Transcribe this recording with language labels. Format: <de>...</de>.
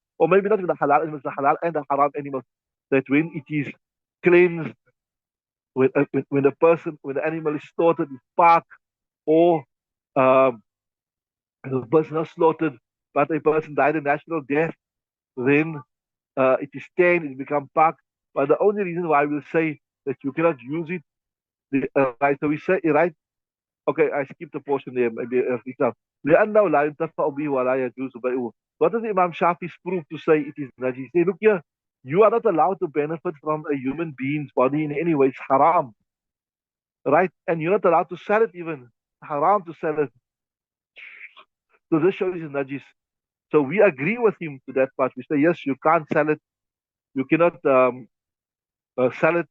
<en>Or maybe not even the halal animals, the halal and the haram animals, that when it is cleansed, when the animal is slaughtered, is parked, or um, the person is slaughtered, but a person died a natural death, then it is stained, it becomes parked. But the only reason why we'll say that you cannot use it, right? So we say, right? Okay, I skipped a portion there. Maybe example.</en> <ar>لأنه لا ينتفع به ولا يجوز بيعه.</ar> <en>What does Imam Shafi's proof to say it is najis? Say, look here, you are not allowed to benefit from a human being's body in any way. It's haram, right? And you're not allowed to sell it even. Haram to sell it. So this shows it's najis. So we agree with him to that part. We say, yes, you can't sell it. You cannot sell it.</en>